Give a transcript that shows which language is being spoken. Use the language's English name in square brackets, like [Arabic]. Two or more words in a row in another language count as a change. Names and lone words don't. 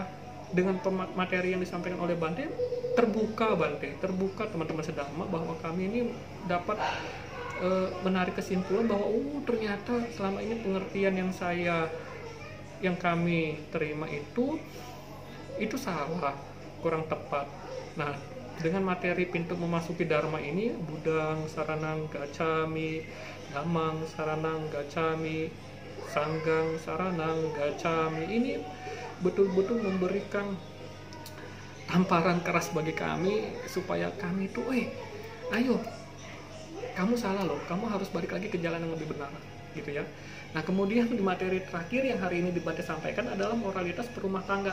[Indonesian] Dengan materi yang disampaikan oleh Bante terbuka teman-teman sedharma, bahwa kami ini dapat menarik kesimpulan bahwa ternyata selama ini pengertian yang kami terima itu salah, kurang tepat. Nah, dengan materi pintu memasuki Dharma ini, [Pali] Buddhang Saranang Gacchami, Dhammang Saranang Gacchami, Sanggang Saranang Gacchami, [Indonesian] ini betul-betul memberikan tamparan keras bagi kami supaya kami itu, ayo, kamu salah loh, kamu harus balik lagi ke jalan yang lebih benar gitu ya. Nah, kemudian di materi terakhir yang hari ini Bante sampaikan adalah moralitas berumah tangga.